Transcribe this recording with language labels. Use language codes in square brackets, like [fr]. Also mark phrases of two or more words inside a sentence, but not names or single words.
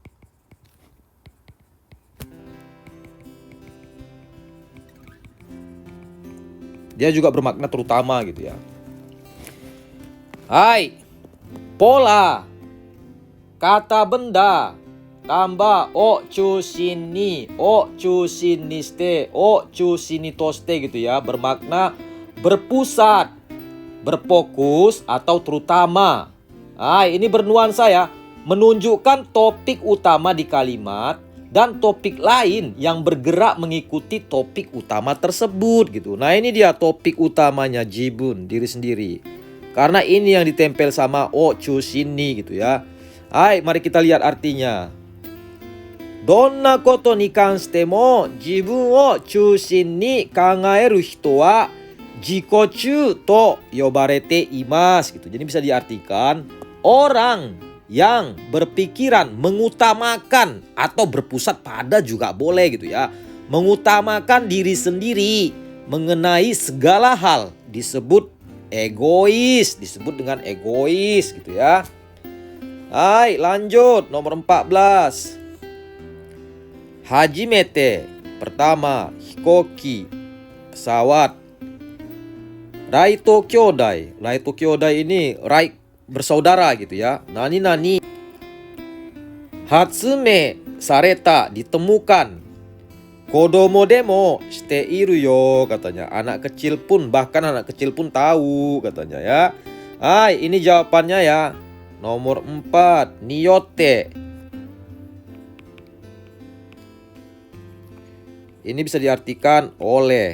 [id] Dia juga bermakna terutama gitu ya. Hai, pola kata benda tambah [ja] を中心にして、を中心にとして [id] gitu ya, bermakna berpusat berfokus atau terutama. Nah, ini bernuansa ya, menunjukkan topik utama di kalimat dan topik lain yang bergerak mengikuti topik utama tersebut gitu. Nah, ini dia topik utamanya jibun, diri sendiri. Karena ini yang ditempel sama [ja] を中心に [id] gitu ya. Hai, mari kita lihat artinya. [ja] どんなことに関しても自分を中心に考える人は自己中と呼ばれています gitu. [id] Jadi bisa diartikan orang yang berpikiran mengutamakan atau berpusat pada juga boleh gitu ya. Mengutamakan diri sendiri mengenai segala hal disebut egois, disebut dengan egois gitu ya. Hai, lanjut nomor 14. Hajimete, pertama, hikoki, pesawat. Raito kyodai. Raito kyodai ini rai bersaudara gitu ya. [ja] 何々. 発明された, ditemukan. 子供でも知っているよ katanya. [id] Anak kecil pun, bahkan anak kecil pun tahu katanya ya. Hai, ini jawabannya ya. Nomor 4, niyote. Ini bisa diartikan oleh.